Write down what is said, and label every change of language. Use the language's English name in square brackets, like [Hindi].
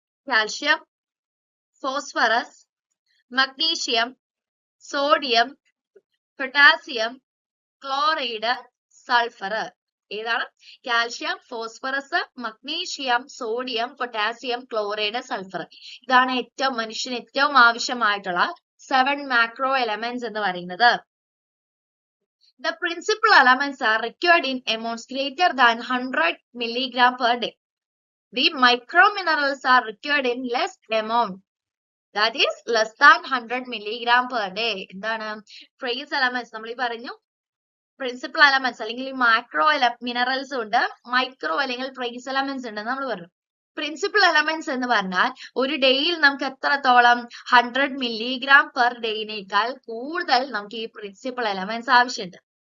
[Malayalam] Calcium, phosphorus, magnesium, sodium, potassium, chloride, sulphur. ഏതാണ്? Calcium, phosphorus, magnesium, sodium, potassium, chloride, sulphur. ഇതാണ് മനുഷ്യന് ഏറ്റവും ആവശ്യമായിട്ടുള്ള 7 മാക്രോ എലമെന്റ്സ് എന്ന് പറയുന്നത്. [English] The principal elements are required in amounts greater than 100 milligram per day. The micro minerals are required in less amount, that is less than 100 milligram per day. [Malayalam] എന്താണ്? trace elements നമ്മൾ ഈ പറഞ്ഞു. Principal elements അല്ലെങ്കിൽ macro minerals ഉണ്ട്, micro അല്ലെങ്കിൽ trace elements ഉണ്ട് നമ്മൾ പറഞ്ഞു. പ്രിൻസിപ്പൽ എലമെന്റ്സ് എന്ന് പറഞ്ഞാൽ ഒരു ഡേയിൽ നമുക്ക് എത്രത്തോളം 100 milligram പെർ ഡേയിനേക്കാൾ കൂടുതൽ നമുക്ക് ഈ പ്രിൻസിപ്പൽ എലമെന്റ്സ് ആവശ്യമുണ്ട്.